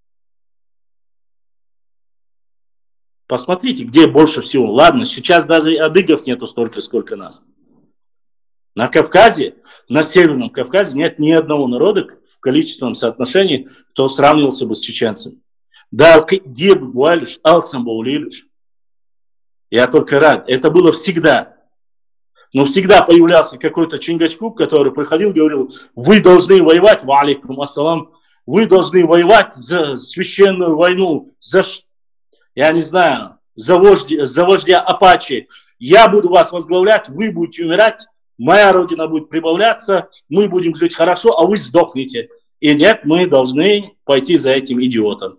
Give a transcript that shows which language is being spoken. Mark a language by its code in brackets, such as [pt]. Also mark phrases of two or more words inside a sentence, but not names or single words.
[ru] Посмотрите, где больше всего. Ладно, сейчас даже адыгов нету столько, сколько нас. На Кавказе, на Северном Кавказе нет ни одного народа в количественном соотношении, кто сравнивался бы с чеченцами. [ce] Да, где бы бывалишь, алсам баулилиш. [ru] Я только рад. Это было всегда. Но всегда появлялся какой-то Чингачгук, который приходил и говорил, вы должны воевать, [ar] وعليكم السلام, [ru] вы должны воевать за священную войну, за, я не знаю, за вождя Апачи. Я буду вас возглавлять, вы будете умирать, моя родина будет прибавляться, мы будем жить хорошо, а вы сдохнете. И нет, мы должны пойти за этим идиотом.